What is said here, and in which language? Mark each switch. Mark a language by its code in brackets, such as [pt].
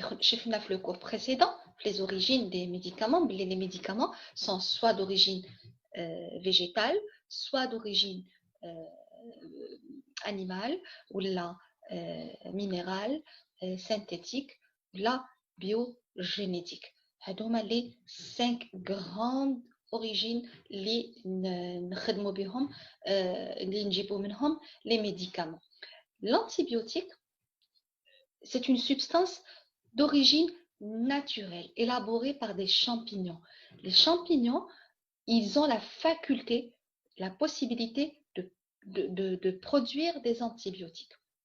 [fr] J'ai fait le cours précédent, les origines des médicaments. Les médicaments sont soit d'origine végétale, soit d'origine animale, ou là minérale, synthétique, ou là biogénétique. [ar] هذوما [fr] les 5 grandes origines [ar] اللي نخدموا بهم اللي نجيبوا منهم les médicaments. [fr] L'antibiotique, c'est une substance d'origine naturelle élaborée par des champignons. Les champignons, ils ont la faculté, la possibilité de produire des antibiotiques.